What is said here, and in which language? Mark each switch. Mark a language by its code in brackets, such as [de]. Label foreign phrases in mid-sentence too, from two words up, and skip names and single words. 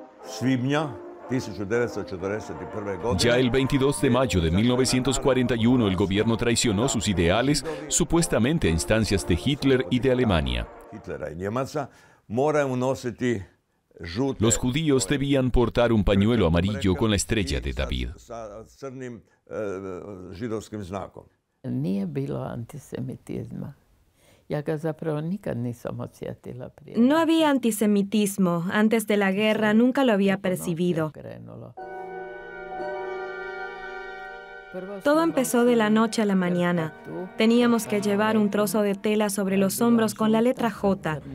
[es] Ya el 22 de mayo de 1941 el gobierno traicionó sus ideales, supuestamente a instancias de Hitler y de Alemania. Los judíos debían portar un pañuelo amarillo con la estrella de David. [hr] Nije bilo antisemitisma. [es] No había antisemitismo. Antes de la guerra nunca lo había percibido. Todo empezó de la noche a la mañana. Teníamos que llevar un trozo de tela sobre los hombros con la letra J.